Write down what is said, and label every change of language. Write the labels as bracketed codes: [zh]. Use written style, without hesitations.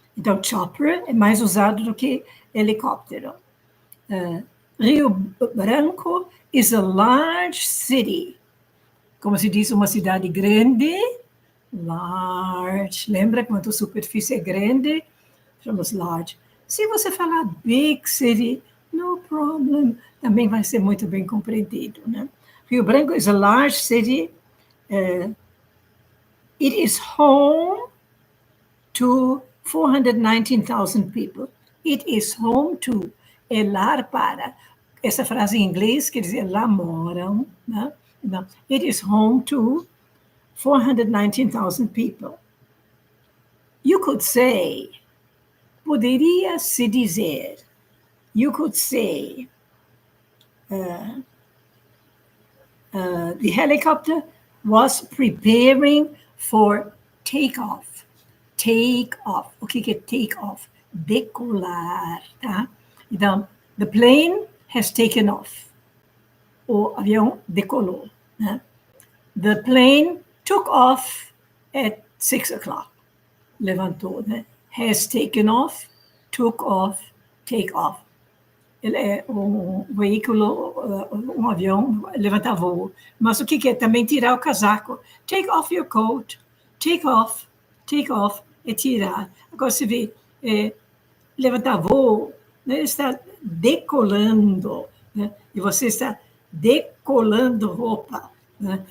[pt] Então, chopper é mais usado do que helicóptero. [en] Rio Branco is a large city. [pt] Como se diz, uma cidade grande, large. Lembra quando a superfície é grande? Chamamos large. Se você falar [en] big city, no problem, [pt] também vai ser muito bem compreendido, né? [en] Rio Branco is a large city. It is home to 419,000 people. It is home to, [pt] é lar para. Essa frase em inglês quer dizer lá moram, né? Então, [en] it is home to 419,000 people. You could say, [pt] poderia se dizer, [en] you could say, the helicopter was preparing for takeoff. Take off. [pt] O que é [en] take off? [pt] Decolar, tá? Então, [en] the plane has taken off. [pt] O avião decolou, né? [en] The plane took off at 6 o'clock. [pt] Levantou, né? [en] Has taken off, took off, take off. [pt] Ele é um veículo, um avião, levantar voo. Mas o que é? Também tirar o casaco. [en] Take off your coat. [pt] Take off é tirar. Agora você vê, levantar voo, né? Está decolando, né? E você está decolando roupa, né?